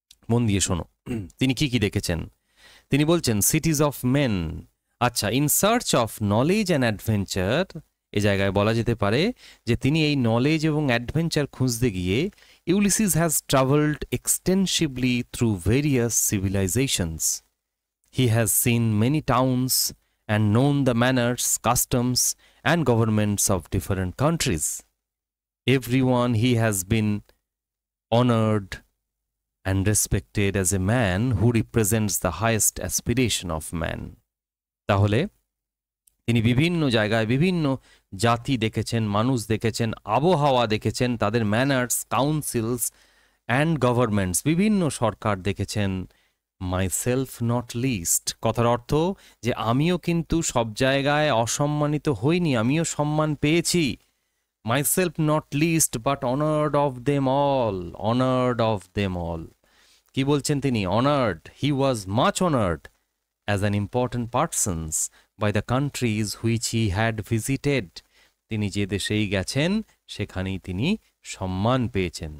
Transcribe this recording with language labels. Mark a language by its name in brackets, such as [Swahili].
[Bangla] মন দিয়ে শোনো, তিনি কি কি দেখেছেন। তিনি বলছেন [English] cities of men, [Bangla] আচ্ছা, [English] in search of knowledge and adventure, [Bangla] এ জায়গায় বলা যেতে পারে যে তিনি এই নলেজ এবং অ্যাডভেঞ্চার খুঁজতে গিয়ে [English] Ulysses has travelled extensively through various civilisations. He has seen many towns and known the manners, customs and governments of different countries. Everyone he has been honored and respected as a man who represents the highest aspiration of man. [Bangla] তাহলে তিনি বিভিন্ন জায়গায় বিভিন্ন জাতি দেখেছেন, মানুষ দেখেছেন, আবহাওয়া দেখেছেন, তাদের [English] manners, councils and governments, [Bangla] বিভিন্ন সরকার দেখেছেন। [English] myself not least [Bangla] কথার অর্থ যে আমিও কিন্তু সব জায়গায় অসম্মানিত হইনি, আমিও সম্মান পেয়েছি। [English] Myself not least but honored of them all, honored of them all. [Bangla] কি বলছেন তিনি? [English] Honored, he was much honored as an important person by the countries which he had visited. [Bangla] তিনি যে দেশেই গেছেন সেখানেই তিনি সম্মান পেয়েছেন।